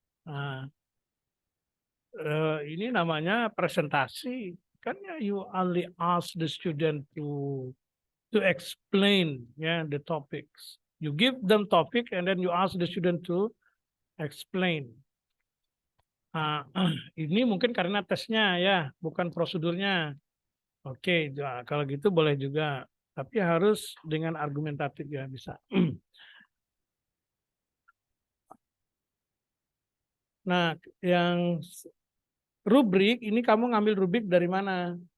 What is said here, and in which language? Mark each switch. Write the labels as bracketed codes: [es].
[id] Nah, ini namanya presentasi. Kan ya, [en] you only ask the student to explain the topics. You give them topic and then you ask the student to explain. [id] Nah, ini mungkin karena tesnya ya, bukan prosedurnya. Oke, kalau gitu boleh juga. Tapi harus dengan argumentatif ya bisa. Nah, yang rubrik, ini kamu ngambil rubrik dari mana?